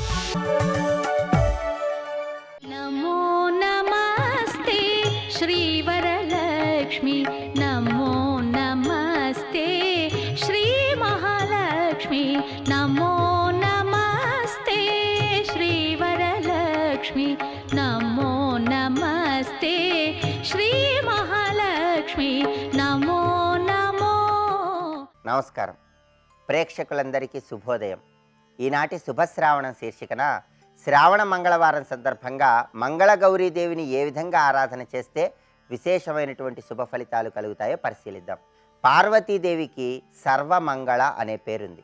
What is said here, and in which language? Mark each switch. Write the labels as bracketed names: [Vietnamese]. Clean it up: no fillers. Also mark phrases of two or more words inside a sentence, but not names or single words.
[Sanskrit] नमो नमस्ते श्रीवरलक्ष्मी, नमो नमस्ते श्री महालक्ष्मी, नमो नमस्ते श्रीवरलक्ष्मी, नमो नमस्ते श्री महालक्ष्मी, नमो नमो। [Telugu] నమస్కారం ప్రేక్షకులందరికీ శుభోదయం. ఈనాటి శుభశ్రావణం శీర్షికన శ్రావణ మంగళవారం సందర్భంగా మంగళగౌరీదేవిని ఏ విధంగా ఆరాధన చేస్తే విశేషమైనటువంటి శుభ ఫలితాలు కలుగుతాయో పరిశీలిద్దాం. పార్వతీదేవికి సర్వమంగళ అనే పేరుంది.